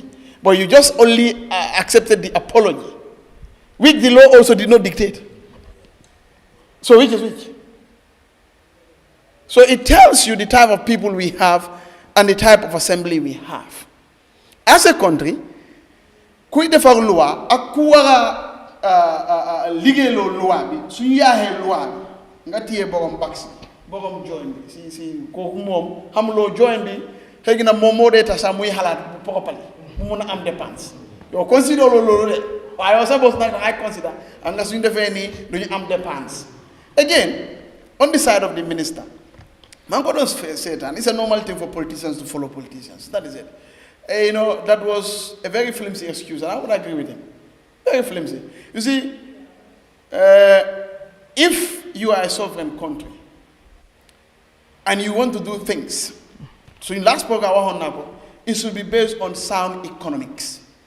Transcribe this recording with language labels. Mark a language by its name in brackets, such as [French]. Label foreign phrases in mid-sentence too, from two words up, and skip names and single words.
[English] But you just only accepted the apology, which the law also did not dictate. So which is which? So it tells you the type of people we have and the type of assembly we have. As a country, [Wolof] kuy defar loi ak ku war a liggéeyloo loi bi suñu yaaxee loi bi nga téye borom bax borom join bi si kooku moom xamuloo join bi xëy na moom moo dee tax sax muy xalaat bu propali mu mun a am dépense yow consider loolu de waaye yow sa bopp nag da ngay consider am nga suñu defee nii du ñu am dépense. [English] Again, on the side of the minister, [Wolof] man ko doon seetaan, [English] it's a normal thing for politicians to follow politicians. That is it. That was a very flimsy excuse, and I would agree with him. Very flimsy. You see, if you are a sovereign country and you want to do things, so in last program, it should be based on sound economics.